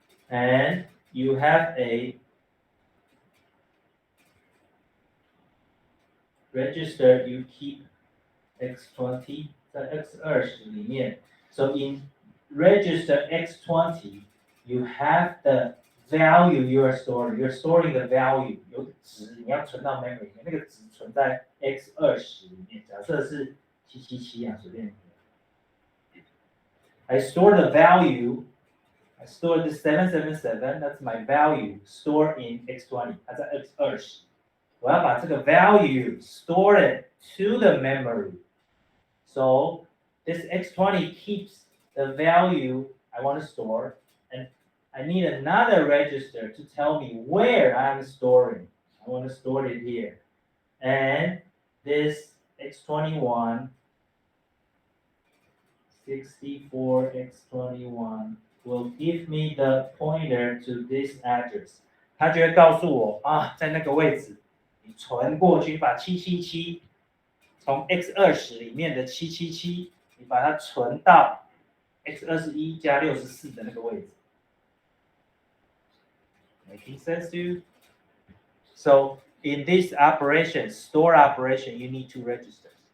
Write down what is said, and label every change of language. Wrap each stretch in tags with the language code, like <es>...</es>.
<en>And you have a register you keep x20</en> <zh>在 x20 里面。</zh> <en>So in register x20, you have the value you are storing. You're storing the value</en> <zh>有值，你要存到 memory 里面，那个值存在 x20 里面。假设是777啊，随便。</zh> <en>I store the value. I store the 777. That's my value stored in x20.</en> <zh>它在 x20。我要把这个</zh> <en>value store it to the memory. So this x20 keeps the value I want to store, and I need another register to tell me where I'm storing. I want to store it here. And this x21 64 x21 will give me the pointer to this address。</en> <zh>它就会告诉我啊，在那个位置，你存过去，把777从 x20里面的777，你把它存到 x21加64的那个位置。</zh> <en>Making sense to you? So in this operation, store operation, you need two registers.</en>